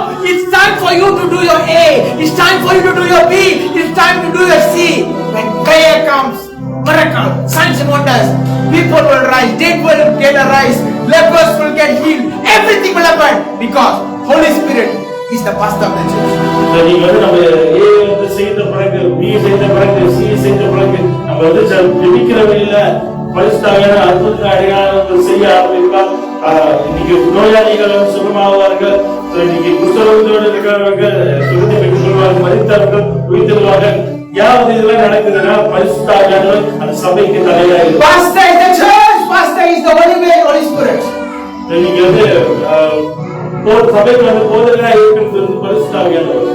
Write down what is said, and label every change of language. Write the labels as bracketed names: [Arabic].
[English] It's time for you to do your A. It's time for you to do your B. It's time to do your C. When prayer comes, miracle, signs and wonders, people will rise, dead will get a rise, lepers will get healed. Everything will happen because Holy Spirit is the pastor of the church. [Tamil] நீங்க வந்து நம்ம ஏ வந்து செய்த பிறகு B செய்த பிறகு C செய்த பிறகு நம்ம வந்து ஜெபிக்கிற வழியில பரிசுத்தாவியான அற்புத அடையாளங்கள் செய்ய ஆரம்பிக்கலாம். இன்னைக்கு நோயாளிகள் சுகமாவார்கள், இன்னைக்கு குஷ்டரோகத்தோடு இருக்கிறவர்கள் சுகத்தை பெற்றுக் கொள்வார்கள், மரித்தவர்கள் உயிர்த்தெழுவார்கள். யாவது இதெல்லாம் நடக்குதுன்னா பரிசுத்தாவியானவர் அந்த சபைக்கு தலையாயிரு. [English] Pastor is the church. Pastor is the Holy Spirit. [Tamil] நீங்க வந்து ஒரு சபைக்கு வந்து போதகராக இருக்கிறது பரிசுத்தாவியானவர்.